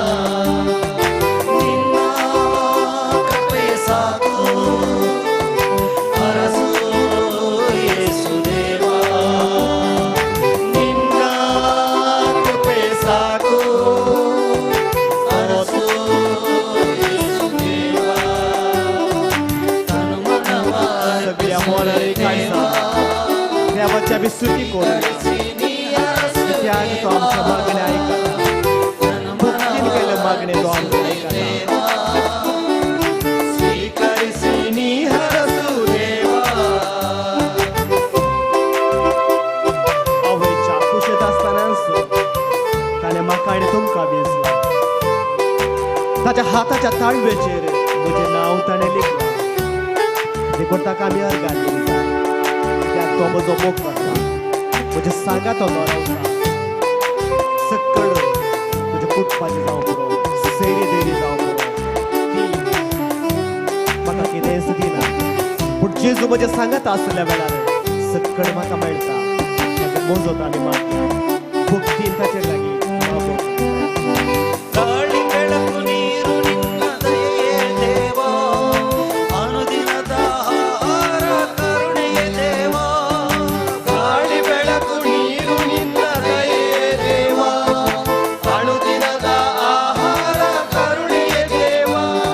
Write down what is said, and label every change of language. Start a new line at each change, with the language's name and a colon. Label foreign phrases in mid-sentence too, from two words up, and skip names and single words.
Kannada: ನಿನ್ನ ಕೃಪೆ ಸಾಕು, ಹರಸು ಯೇಸು ದೇವಾ. ನಿನ್ನ ಕೃಪೆ ಸಾಕು, ಹರಸು ಯೇಸು ದೇವಾ. ತನು ಮನವ
Konkani: सगळ्या मोलारी काळजा देवाची आमी स्तुती करूया. कित्याक तो आमच्या मागण्या आयकता. भक्तीन केले मागणे तो आमकां आयकता.
Kannada: ಸ್ವೀಕರಿಸಿ ನೀ ಹರಸು ದೇವಾ.
Konkani: आवयच्या कुशेंत आसतनाच ताणें म्हाका आनी तुमकां वेंचला. ताच्या हाताच्या ताळवेचेर म्हजें नांव ताणें लिखलां. देखून ताका आमी अर्गां दिता. कित्याक तो म्हजो मोग करता, म्हज्या सांगात तो रावता. सकल म्हज्या कुटपाची जावं पुरो, सैरी देरी जावं पुरो, ती म्हाका कितेंच दिना. पूण जेजू म्हज्या सांगात आसल्या वेळार सकल म्हाका मेळटा. मोजत आमी मागया. भक्तीन ताचेर लागीं मागोवया.
Kannada: ಗಾಳಿ ಬೆಳಕು ನೀರು ನಿನ್ನ ದಯೆಯೇ ದೇವಾ, ಅನುದಿನದ ಆಹಾರ ಕರುಣೆಯೇ ದೇವಾ. ಗಾಳಿ ಬೆಳಕು ನೀರು ನಿನ್ನ ದಯೆಯೇ ದೇವಾ, ಅನುದಿನದ ಆಹಾರ ಕರುಣೆಯೇ ದೇವಾ.